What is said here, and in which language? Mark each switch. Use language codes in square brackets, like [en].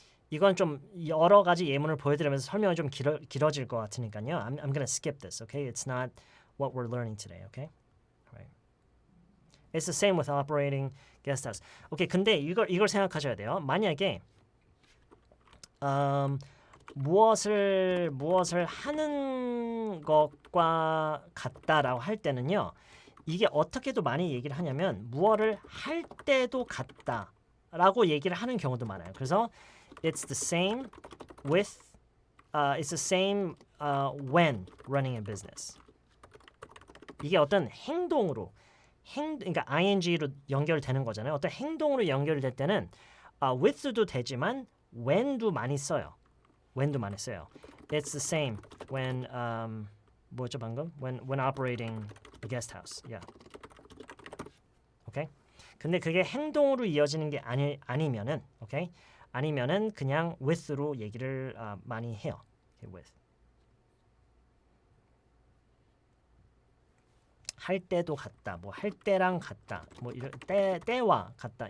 [ko] 이건 좀 여러 가지 예문을 보여드리면서 설명이 좀 길어질 것 같으니까요. [en] I'm gonna skip this. Okay, it's not what we're learning today. Okay, right. It's the same with operating guest house. Okay, [ko] 근데 이걸 생각하셔야 돼요. 만약에 무엇을 하는 것과 같다라고 할 때는요. 이게 어떻게도 많이 얘기를 하냐면 무엇을 할 때도 같다라고 얘기를 하는 경우도 많아요. 그래서 [en] it's the same when running a business. [ko] 이게 어떤 행동으로 그러니까 ing로 연결되는 거잖아요. 어떤 행동으로 연결될 때는 with도 되지만 when도 많이 써요. [en] It's the same when [ko] 뭐죠 방금? [en] When operating a guest house. Yeah. Okay? [ko] 근데 그게 행동으로 이어지는 게 아니면은, [en] okay? [ko] 아니면은 그냥 with로 얘기를 많이 해요. [en] Okay, with. [ko] 할 때도 같다. 뭐 할 때랑 같다. 뭐 이런 때와 같다.